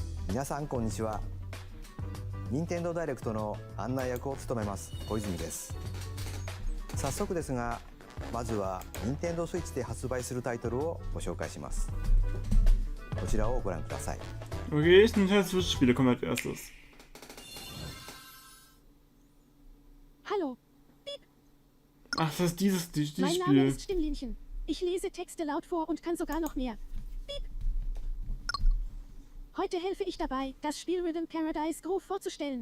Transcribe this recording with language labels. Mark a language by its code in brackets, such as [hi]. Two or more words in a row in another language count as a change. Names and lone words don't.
[ja] 皆さんこんにちは。任天堂ダイレクトの案内役を務めます小泉です。早速ですが、まずは任天堂スイッチで発売するタイトルをご紹介します。こちらをご覧ください。 [de] Okay, Nintendo Switch Spiele kommen als erstes. Hallo, Ach, das ist dieses mein Name Spiel. ist Stimmlinchen. Ich lese Texte laut vor und kann sogar noch mehr. Piep. Heute helfe ich dabei, das Spiel Rhythm Paradise Groove vorzustellen.